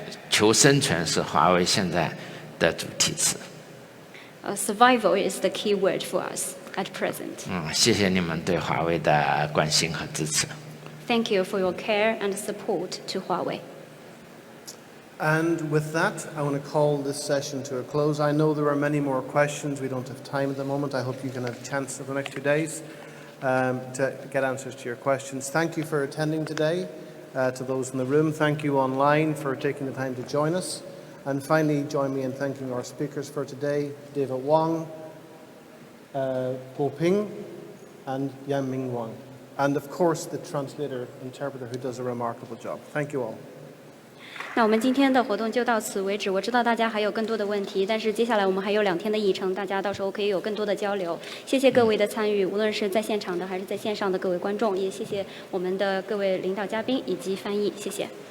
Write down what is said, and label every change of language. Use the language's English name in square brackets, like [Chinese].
[Chinese] 求生存是华为现在的主题词。 [English] Survival is the key word for us at present. [Chinese] 谢谢你们对华为的关心和支持。 [English] Thank you for your care and support to Huawei. And with that, I want to call this session to a close. I know there are many more questions. We don't have time at the moment. I hope you can have a chance over the next 2 days to get answers to your questions. Thank you for attending today. To those in the room, thank you online for taking the time to join us. And finally, join me in thanking our speakers for today, David Wang, Po Ping, and Yanming Wang. And of course, the interpreter who does a remarkable job. Thank you all. [Chinese] 那我们今天的活动就到此为止。我知道大家还有更多的问题，但是接下来我们还有2天的议程，大家到时候可以有更多的交流。谢谢各位的参与，无论是在现场的还是在线上的各位观众，也谢谢我们的各位领导嘉宾以及翻译，谢谢。